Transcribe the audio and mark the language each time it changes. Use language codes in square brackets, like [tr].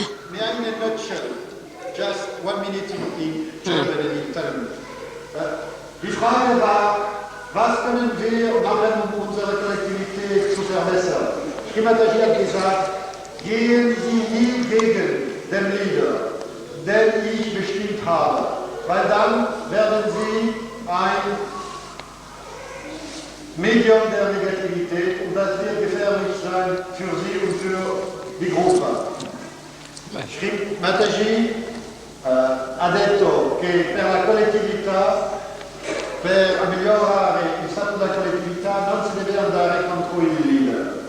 [en] May I in a nutshell, just 1 minute in German and in Talmud. [de] Die Frage war, was können wir machen, um unsere Kollektivität zu verbessern? Schematagie hat gesagt, gehen Sie nie gegen den Leader, den ich bestimmt habe, weil dann werden Sie ein Medium der Negativität und das wird gefährlich sein für Sie und für die Gruppe. [it] Schematagie ha detto che per la collettività, per migliorare il stato della collettività non si deve andare contro il leader.